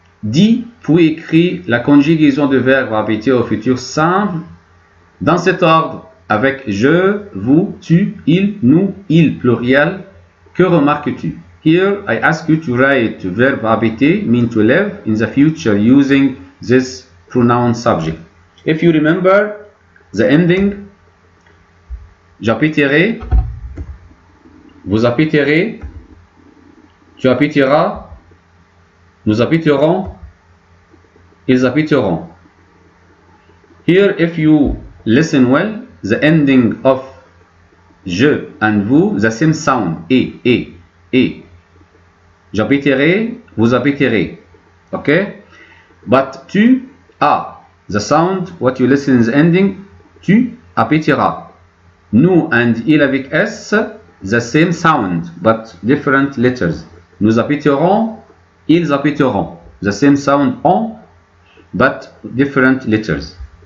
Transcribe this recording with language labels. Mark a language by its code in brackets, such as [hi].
[fr] Dis puis écris la conjugaison de verbes répétés au futur simple dans cet ordre avec je, vous, tu, il, nous, il pluriel. Que remarques-tu? [en] Here I ask you to write verb habiter, mean to live, in the future using this pronoun subject. If you remember the ending, [fr] j'habiterai, vous habiterez, tu habiteras, nous habiterons, ils habiteront. [en] Here, if you listen well, the ending of je and vous, the same sound, et. [fr] J'habiterai, vous habiterez. [en] Okay? But [fr] tu as, [en] the sound, what you listen is the ending, [fr] tu habiteras. [en] Nous and il avec S, the same sound, but different letters. [fr] Nous habiterons, ils habiteront. [en] The same sound on, but different letters.